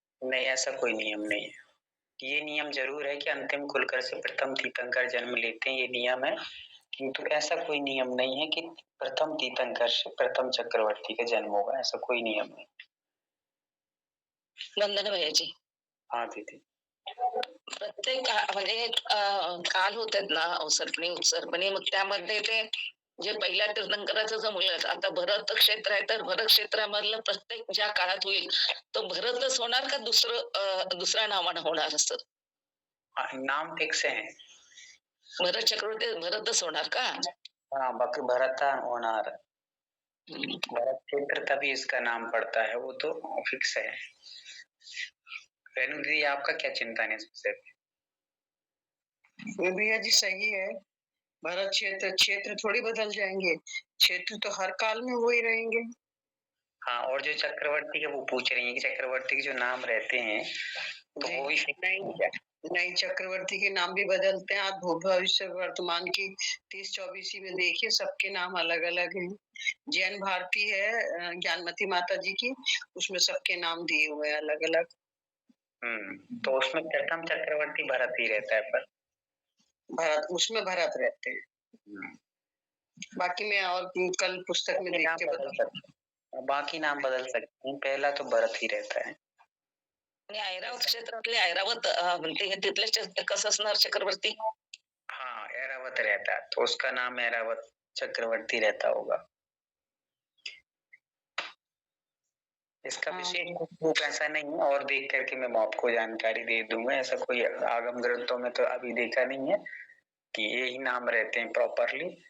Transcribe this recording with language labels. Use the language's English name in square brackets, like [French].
[Hindi] नहीं, ऐसा कोई नियम नहीं है। ये नियम जरूर है कि अंतिम कुलकर से प्रथम तीर्थंकर जन्म लेते हैं, ये नियम है, किंतु ऐसा कोई नियम नहीं है कि प्रथम तीर्थंकर से प्रथम चक्रवर्ती का जन्म होगा, ऐसा कोई नियम नहीं। वंदना भैया जी, हाँ दीदी। [Marathi] प्रत्येक म्हणजे काल होतात ना अवसर्पणी उत्सर्पणी, मग त्यामध्ये ते जे पहिल्या तीर्थंकराचं जो मुलं, आता भरत क्षेत्र आहे तर भरत क्षेत्रामधलं प्रत्येक ज्या काळात होईल तो भरतच होणार का दुसऱ्या नावानं होणार असं? [Hindi] नाम फिक्स है, [Marathi] भरत चक्रवर्ती भरतच होणार का? [Hindi] हाँ, बाकी भरता होनार, भरत क्षेत्र तभी इसका नाम पड़ता है, वो तो फिक्स है। रेणु दीदी, आपका क्या चिंतन है इससे? भैया जी सही है। भरत क्षेत्र थोड़ी बदल जाएंगे, क्षेत्र तो हर काल में वो ही रहेंगे। हाँ, और जो चक्रवर्ती के वो पूछ रही है कि चक्रवर्ती के जो नाम रहते हैं तो वो भी नहीं, चक्रवर्ती के नाम भी बदलते हैं। आप भूत भविष्य वर्तमान की 30-24 में देखिए, सबके नाम अलग अलग हैं। जैन भारती है ज्ञानमती माता जी की, उसमें सबके नाम दिए हुए हैं अलग अलग। तो उसमें प्रथम चक्रवर्ती भरत ही रहता है, पर उसमें भरत रहते हैं। बाकी मैं और कल पुस्तक में देख के बता सकता हूँ। बाकी नाम बदल सकते हैं, पहला तो भरत ही रहता है। [Marathi] ऐरावत क्षेत्रातले ऐरावत म्हणते तिथले कसं असणार चक्रवर्ती? [Hindi] हाँ, ऐरावत रहता है तो उसका नाम ऐरावत चक्रवर्ती रहता होगा। इसका विशेष रूप ऐसा नहीं है, और देख करके मैं आपको जानकारी दे दूंगा। ऐसा कोई आगम ग्रंथों में तो अभी देखा नहीं है कि यही नाम रहते हैं प्रॉपरली।